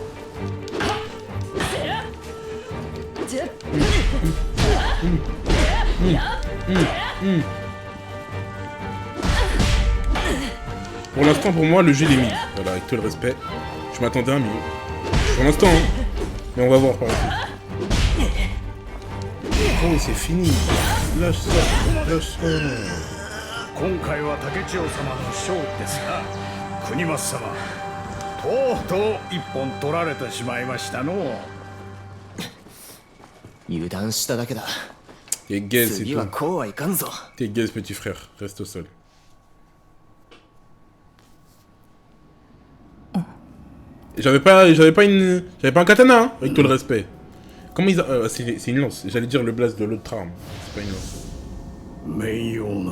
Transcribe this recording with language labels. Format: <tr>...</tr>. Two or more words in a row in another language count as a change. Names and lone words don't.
<fr>Pour l'instant, pour moi, le jeu est mis. Voilà, avec tout le respect. Je m'attendais à mieux. Pour l'instant, hein. Mais on va voir par la suite. Oh, c'est fini. Lâche ça. Lâche ça.</fr> <ja>今回は竹千代様の勝利ですが国松様とうとう一本取られてしまいましたの油断しただけだ</ja> <fr>T'es gaze, c'est</fr> <ja>次は</ja> <fr>tout.</fr> <ja>こうはいかんぞ</ja> <fr>T'es gaze, petit frère. Reste au sol. J'avais pas un katana, hein, avec tout le respect. Comment ils c'est une lance. J'allais dire le blast de l'autre arme. C'est pas une lance.</fr> <ja>名誉な</ja>